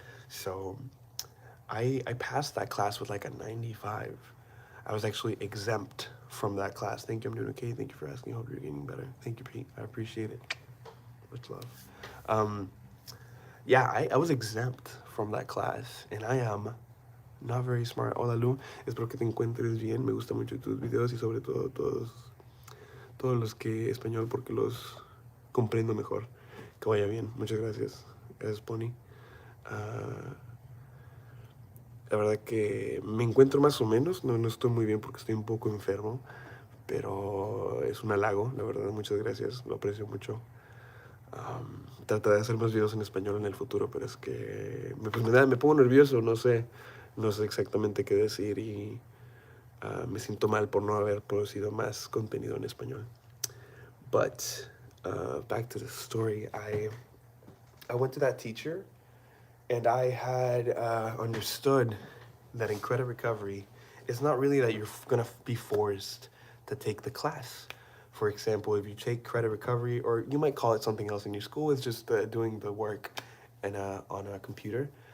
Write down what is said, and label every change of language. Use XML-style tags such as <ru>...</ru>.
<en>So I passed that class with like a 95. I was actually exempt from that class. Thank you. I'm doing okay. Thank you for asking. I hope you're getting better. Thank you, Pete. I appreciate it. Much love. Um, yeah, I was exempt from that class, and I am not very smart.</en> <es>Hola, Lu. Espero que te encuentres bien. Me gustan mucho tus videos y sobre todo todos los que español porque los comprendo mejor. Que vaya bien. Muchas gracias. Gracias, Pony. Uh, la verdad que me encuentro más o menos. No estoy muy bien porque estoy un poco enfermo. Pero es un halago, la verdad. Muchas gracias. Lo aprecio mucho. Trataré de hacer más videos en español en el futuro, pero es que me pongo nervioso, no sé exactamente qué decir y me siento mal por no haber producido más contenido en español.</es> <en>But back to the story, I went to that teacher and I had understood that in credit recovery, it's not really that you're gonna be forced to take the class. For example, if you take credit recovery, or you might call it something else in your school, it's just doing the work and on a computer.</en>